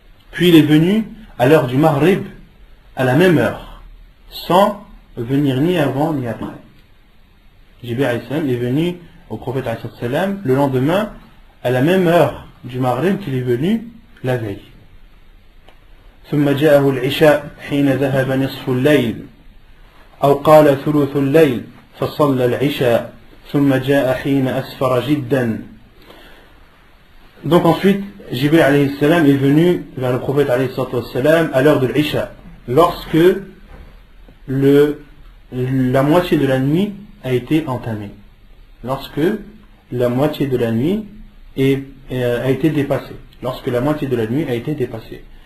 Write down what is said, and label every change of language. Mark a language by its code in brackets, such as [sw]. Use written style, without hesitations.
[fr] Puis il est venu à l'heure du Maghrib à la même heure, sans venir ni avant ni après. Jibril alayhi salam est venu au prophète alayhi salam le lendemain à la même heure du Maghrib qu'il est venu la veille. [ar] ثم جاءه العشاء حين ذهب نصف الليل أو قال ثلث الليل فصلى العشاء ثم جاء حين أسفر جدا. [fr] Donc ensuite Jibril alayhi salam est venu vers le prophète alayhi salam à l'heure de l'Isha, lorsque la moitié de la nuit a été entamée, lorsque la moitié de la nuit a été dépassée, lorsque la moitié de la nuit a été dépassée.